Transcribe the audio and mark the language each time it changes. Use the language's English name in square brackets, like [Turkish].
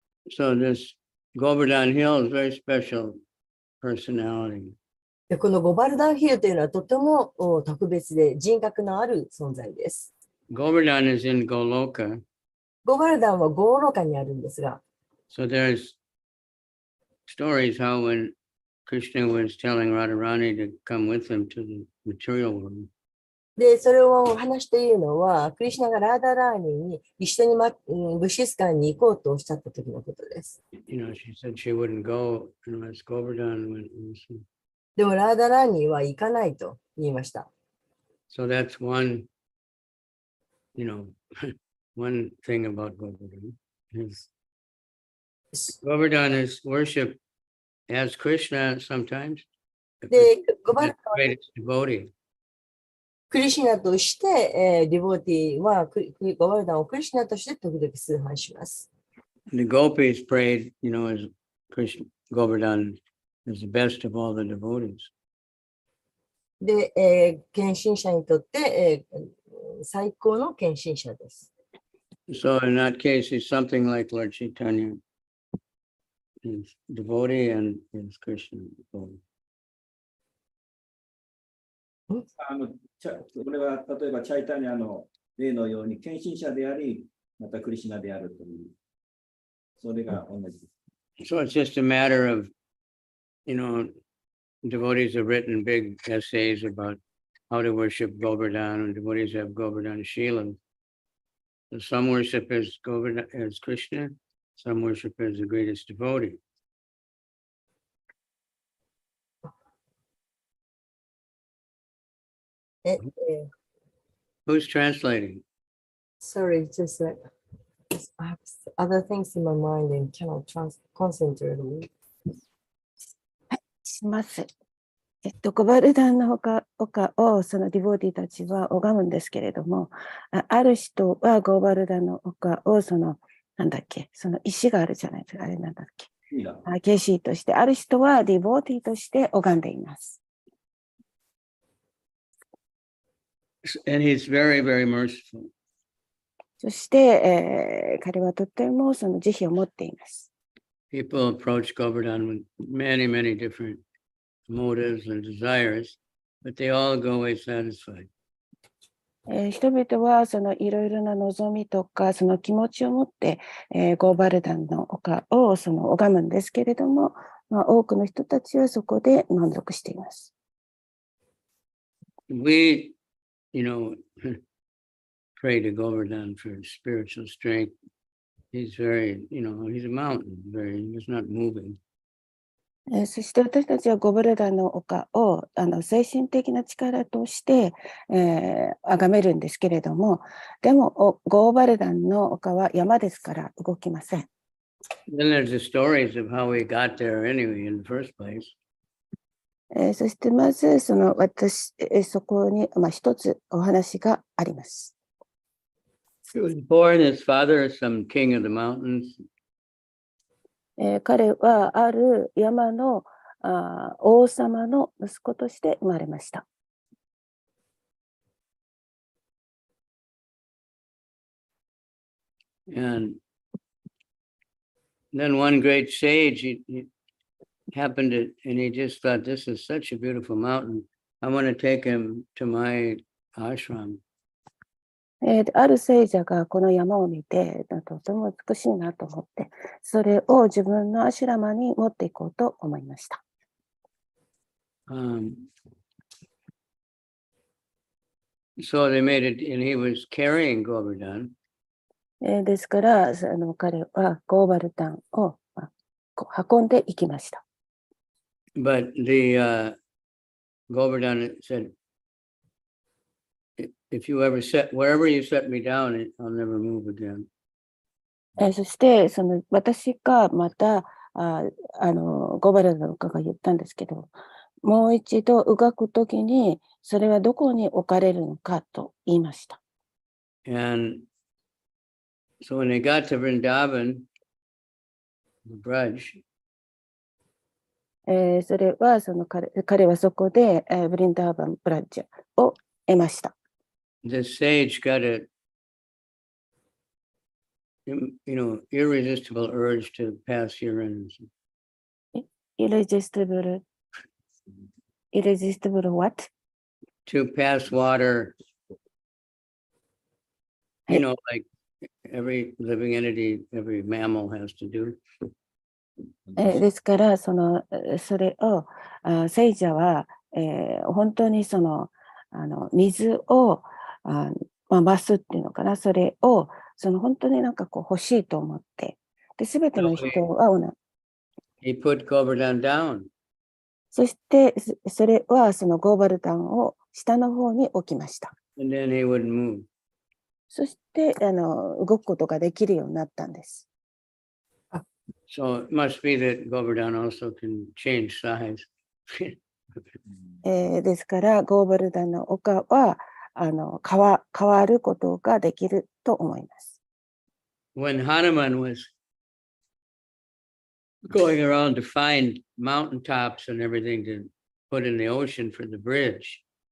[English] So this Govardhan Hill is very special personality. [Japanese] でこのゴバルダンヒルというのはとても特別で人格のある存在です。 [English] Govardhan is in Goloka. [Japanese] ゴバルダンはゴーロカにあるんですが。 [English] So there's stories how when Krishna was telling Radharani to come with him to the material world. [Japanese] で、それを話しているのは、クリシュナがラーダラーニに一緒に、物質館に行こうとおっしゃった時のことです。 [English] You know, she said she wouldn't go unless Govardhan went with her. [Japanese] でもラーダラーニは行かないと言いました。 [English] So that's one, you know, one thing about Govardhan is Govardhan is worshipped as Krishna sometimes. [Japanese] で、ゴバルダンは [English] Greatest devotee. [Japanese] クリシュナとして、ディボーティはゴバルダンをクリシュナとして時々崇拝します。 [English] The gopis prayed, you know, as Krishna Govardhan is the best of all the devotees. [Japanese] で、献身者にとって、最高の献身者です。 [English] So in that case, he's something like Lord Chaitanya. He's devotee and is Krishna devotee. [Japanese] これは例えばチャイタニアの例のように献身者であり、またクリシュナであるという、それが同じです。 [English] So it's just a matter of, you know, devotees have written big essays about how to worship Govardhan, and devotees have Govardhan Shila. So some worship as Govardhan as Krishna, some worship as the greatest devotee. Who's translating? Sorry, just like I have other things in my mind and cannot concentrate on it. [Japanese] します。ゴバルダンの丘をそのディボディたちは拝むんですけれども、ある人はゴバルダンの丘をその石があるじゃないですか、あれなんだっけ。ケシーとして、ある人はディボディとして拝んでいます。 [English] And he's very, very merciful. [Japanese] そして、彼はとてもその慈悲を持っています。 [English] People approach Govardhan with many, many different motives and desires, but they all go away satisfied. [Japanese] 人々はそのいろいろな望みとかその気持ちを持って、ゴーバルダンの丘をその拝むんですけれども、多くの人たちはそこで満足しています。 [English] We, pray to Govardhan for spiritual strength. He's very, he's a mountain, he's not moving. [Japanese] そして私たちはゴバルダンの丘を精神的な力として、崇めるんですけれども、でもゴーバルダンの丘は山ですから動きません。 [English] Then there's the stories of how we got there anyway in the first place. [Japanese] そしてまずそこに、一つお話があります。 [English] He was born, his father is some king of the mountains. [Japanese] 彼はある山の王様の息子として生まれました。 [English] And then one great sage, he happened to, and he just thought, this is such a beautiful mountain. I want to take him to my ashram. [Japanese] ある聖者がこの山を見て、とても美しいなと思って、それを自分のアシュラマに持っていこうと思いました。 [English] So they made it, and he was carrying Govardhan. [Japanese] ですから、彼はゴーバルダンを運んでいきました。 [English] But the Govardhan said, if you ever wherever you set me down, I'll never move again. [Japanese] そして、私がまた、ゴーバルダンの丘が言ったんですけど、もう一度動くときに、それはどこに置かれるのかと言いました。 [English] And so when they got to Vrindavan, the Braj, [Japanese] それは彼はそこで、ブリンダーバン・ブラッジャを得ました。 [English] the sage got a, irresistible urge to pass urine. Irresistible what? To pass water, like every living entity, every mammal has to do. [Japanese] ですから、それを、聖者は、本当に水を増すっていうのかな、それを、本当に欲しいと思って、で、すべての人は [English] He put Govardhan down. [Japanese] そして、それはゴーバルダンを下の方に置きました。 [English] And then he wouldn't move. [Japanese] そして、動くことができるようになったんです。 [English] So it must be that Govardhan also can change size. [Japanese] ですから、ゴーバルダンの丘は変わることができると思います。 [English] When Hanuman was going around to find mountaintops and everything to put in the ocean for the bridge.